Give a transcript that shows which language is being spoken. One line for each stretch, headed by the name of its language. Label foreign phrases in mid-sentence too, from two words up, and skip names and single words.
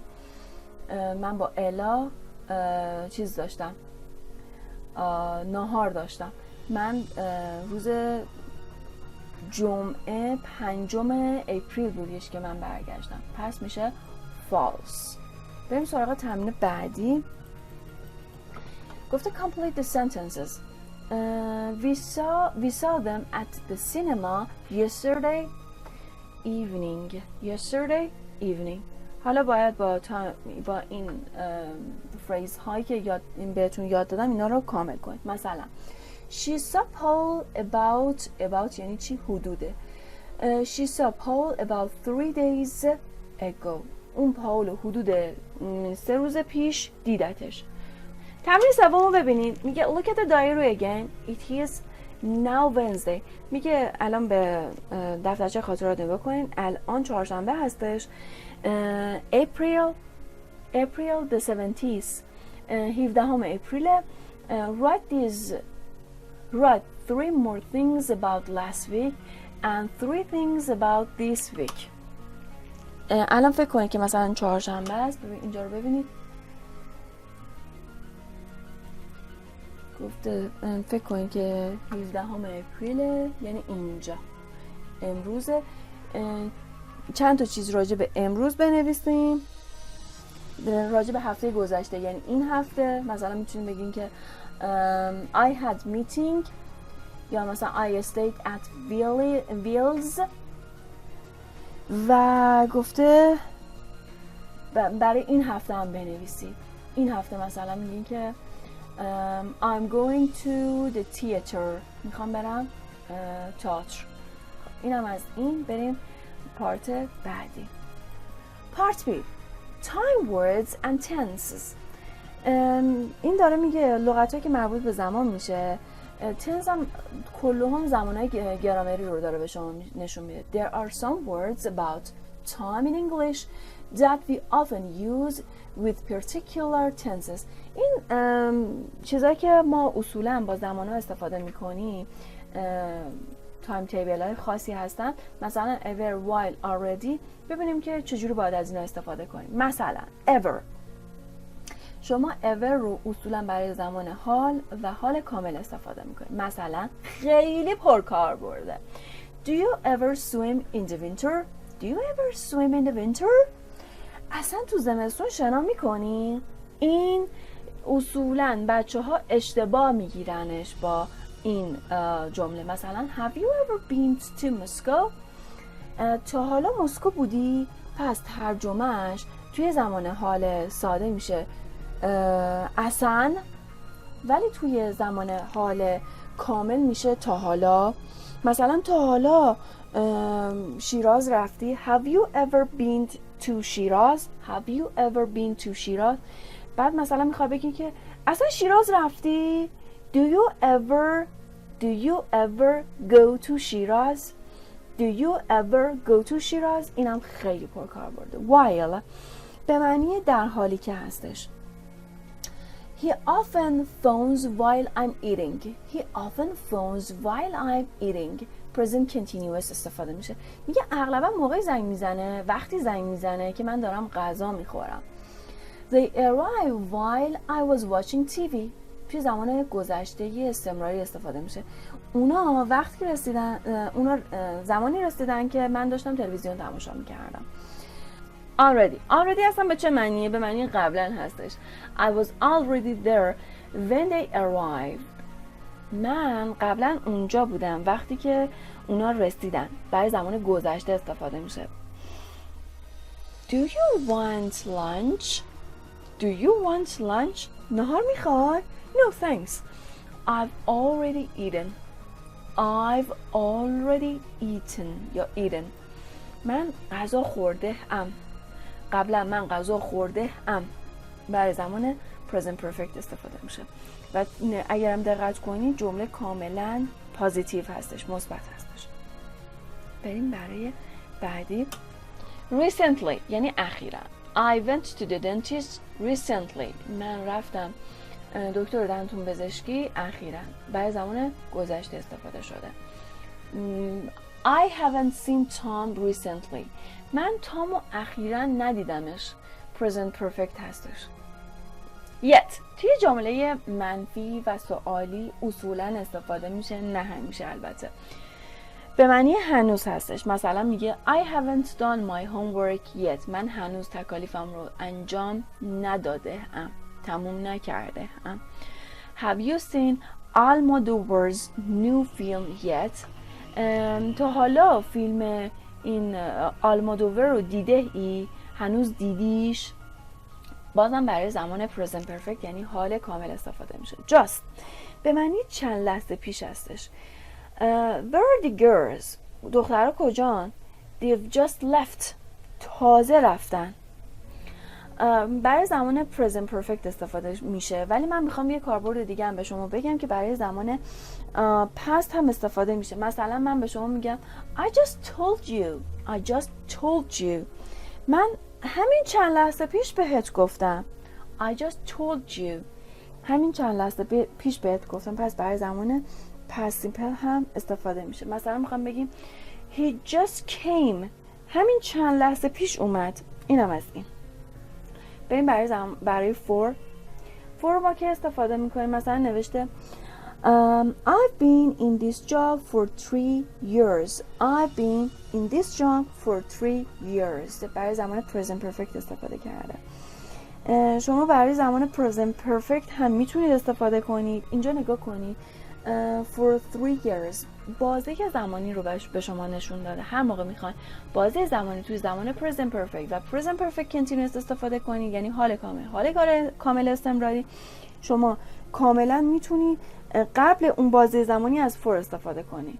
Persian: من با الا چیز داشتم، ناهار داشتم. من روز جمعه 5 اپریل بودیش که من برگشتم. پس میشه false. بریم سراغ تمرین بعدی.
English: گفته complete the sentences. We saw them at the cinema yesterday evening.
Persian: حالا باید با این فریز هایی که بهتون یاد دادم اینا رو کامل کنید. مثلا
English: She saw Paul about
Persian: یعنی چی؟ حدوده.
English: She saw Paul about 3 days ago.
Persian: اون پاول حدود 3 روز پیش دیدتش. تمرین سومو ببینید. میگه
English: look at the diary again. It is now Wednesday.
Persian: میگه الان به دفترچه خاطرات نگاه کنین. الان چهارشنبه هستش.
English: April the 17th.
Persian: 17 اپریل.
English: Write 3 more things about last week and 3 things about this week.
Persian: الان فکر کنید که مثلا چهارشنبه است. اینجا رو ببینید. گفته فکر کنید که 17 اپریل، یعنی اینجا امروز. چند تا چیز راجع به امروز بنویسیم. راجع به هفته گذشته، یعنی این هفته مثلا میتونیم بگیم که
English: I had meeting،
Persian: یا مثلا
English: I stayed at Wheels.
Persian: و گفته برای این هفته هم بنویسید. این هفته مثلا میگیم که
English: I'm going to the theater.
Persian: میخوام برم تئاتر. این هم از این. بریم پارت بعدی. پارت B
English: time words and tenses.
Persian: این داره میگه لغتایی که مربوط به زمان میشه. تنس هم کلهم زمانهای گرامری رو داره به شما نشون میده.
English: There are some words about time in English that we often use with particular tenses.
Persian: این چیزایی که ما اصولا با زمانها استفاده میکنیم تایم تیبل های خاصی هستن.
English: مثلا ever, while, already.
Persian: ببینیم که چجوری باید از اینا استفاده کنیم. مثلا ever. شما ever رو اصولا برای زمان حال و حال کامل استفاده میکنید. مثلا خیلی پرکار برده.
English: Do you ever swim in the winter? Do you ever swim in the winter?
Persian: اصلا تو زمستون شنا میکنی؟ این اصولا بچه ها اشتباه میگیرنش با این جمله.
English: مثلا Have you ever been to Moscow?
Persian: تا حالا مسکو بودی؟ پس ترجمهش توی زمان حال ساده میشه اصلا، ولی توی زمان حال کامل میشه تا حالا. مثلا تا حالا شیراز رفتی؟
English: Have you ever been to Shiraz? Have you ever been to Shiraz?
Persian: بعد مثلا میخواد بگی که اصلا شیراز رفتی؟
English: Do you ever go to Shiraz? Do you ever go to Shiraz?
Persian: اینم خیلی پرکار برده. While به معنی در حالی که هستش.
English: He often phones while I'm eating. He often phones while I'm eating. present continuous
Persian: استفاده میشه. میگه اغلبا موقع زنگ میزنه، وقتی زنگ میزنه که من دارم غذا میخورم.
English: They arrived while I was watching TV.
Persian: توی زمان گذشته استمراری استفاده میشه. اونا وقتی رسیدن، اونا زمانی رسیدن که من داشتم تلویزیون تماشا میکردم. already اصلا به چه معنیه؟ به معنی قبلا هستش.
English: I was already there when they arrived.
Persian: من قبلا اونجا بودم وقتی که اونا رسیدن. برای زمان گذشته استفاده میشه.
English: Do you want lunch? Do you want lunch?
Persian: نهار میخوای؟
English: No thanks. I've already eaten یا eaten.
Persian: من غذا خورده ام. قبلا من غذا خورده ام. برای زمان
English: present perfect
Persian: استفاده میشه. و اگرم دقت کنید جمله کاملا پوزیتیو هستش، مثبت هستش. بریم برای بعدی. Recently یعنی اخیراً.
English: I went to the dentist recently.
Persian: من رفتم دکتر دندون پزشکی اخیراً. برای زمان گذشته استفاده شده.
English: I haven't seen Tom recently.
Persian: من تامو اخیراً ندیدمش.
English: Present perfect
Persian: هستش. Yet توی جمله منفی و سوالی اصولاً استفاده میشه، نه همیشه البته. به معنی هنوز هستش. مثلا میگه
English: I haven't done my homework yet.
Persian: من هنوز تکالیفم رو انجام نداده ام، تموم نکرده ام. Have you seen Almodovar's new film yet? تا حالا فیلم این آلمودوور رو دیده ای؟ هنوز دیدیش؟ بازم برای زمان
English: present perfect
Persian: یعنی حال کامل استفاده میشه. Just به معنی چند لحظه پیش هستش.
English: Where are the girls?
Persian: دخترها کجان؟
English: They've just left.
Persian: تازه رفتن. برای زمان
English: present perfect
Persian: استفاده میشه، ولی من میخوام یه کاربرد دیگه هم به شما بگم که برای زمان past هم استفاده میشه. مثلا من به شما میگم
English: I just told you.
Persian: من همین چند لحظه پیش بهت گفتم.
English: I just told you.
Persian: همین چند لحظه پیش بهت گفتم. پس برای زمان
English: past simple
Persian: هم استفاده میشه. مثلا میخوام بگیم
English: he just came.
Persian: همین چند لحظه پیش اومد. اینم از این. بریم برای for ما که استفاده میکنیم. مثلا نوشته
English: I've been in this job for 3 years. I've been in this job for 3 years.
Persian: برای زمان
English: present perfect
Persian: استفاده کرده. شما برای زمان
English: present perfect
Persian: هم میتونید استفاده کنید. اینجا نگاه کنید.
English: For 3 years
Persian: بازه زمانی رو به شما نشون داده. هر موقع میخواین بازه زمانی توی زمان
English: present perfect
Persian: و
English: present perfect continuous
Persian: استفاده کنید، یعنی حال کامل استمراری، شما کاملا میتونید قبل اون بازه زمانی از for استفاده کنید.